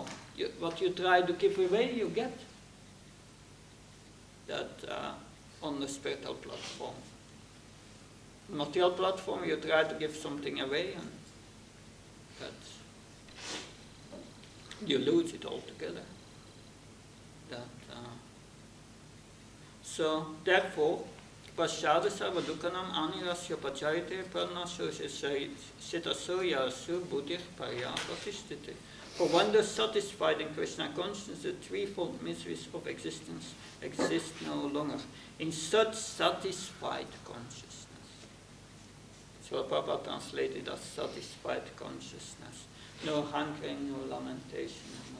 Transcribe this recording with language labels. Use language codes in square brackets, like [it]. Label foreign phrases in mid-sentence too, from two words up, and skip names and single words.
[en] What you try to give away, you get. That on the spiritual platform. Material platform, you try to give something away, and you lose it altogether. So therefore, [sa] प्रसादे सर्वदुःखानां हानिरस्य उपजायते प्रसन्नचेतसो ह्याशु बुद्धिः पर्यवतिष्ठते. [en] For when thus satisfied in Krishna consciousness, the threefold miseries of existence exist no longer. In such satisfied consciousness. So Prabhupada translated as satisfied consciousness. No hankering, no lamentation anymore.